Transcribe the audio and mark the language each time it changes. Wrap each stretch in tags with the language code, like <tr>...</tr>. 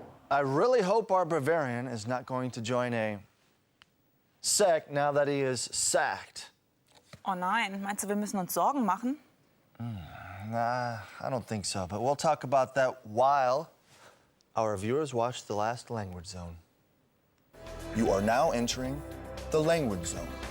<en>I really hope our Bavarian is not going to join a sect now that he is sacked.</en> <de>Oh nein, meinst du, wir müssen uns Sorgen machen?</de> <en>Nah, I don't think so, but we'll talk about that while our viewers watch the last language zone. You are now entering the language zone.</en>